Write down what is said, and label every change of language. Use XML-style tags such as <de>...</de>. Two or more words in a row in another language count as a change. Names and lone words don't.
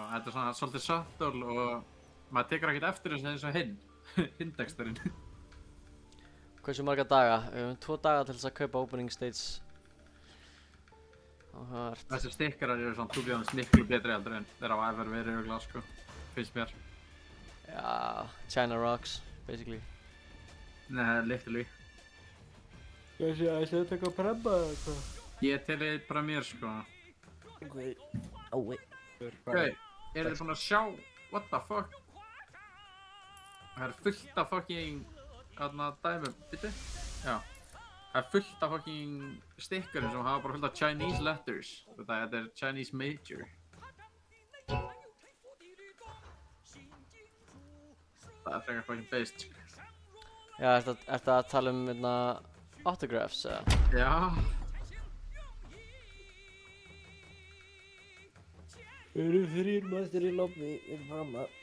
<is>Þetta er svona svolítið subtle og maður tekur ekkert eftir þessu eins og hinn. Hinn Dexterinn. Hversu marga daga? Við höfum 2 daga til þess að kaupa</is> <en>opening stage.</en> <is>Áhugavert. Þessi stikkarar eru svona túlíðans miklu betri heldur en þeir hafa ever verið örugglega, sko. Finnst mér. Já,</is> <en>China Rocks, basically.</en> <is>Nei, literally. Þessi ætlaðu að taka premma eða hvað? Ég teli bara mér, sko. Wait. Ok, eru þið búin að sjá,</is> <en>what the fuck?</en> <is>Það er fullt af fucking, dæmum, býttu? Já. Það er fullt af fucking stikkurum sem hafa bara fullt af</is> <en>Chinese letters.</en> <is>Þetta er</is> <en>Chinese major.</en> <is>Það er frekar fucking based, sko. Já, ertu að tala um autographs eða? Já. Eru 3 mættir í lobby framma.</is>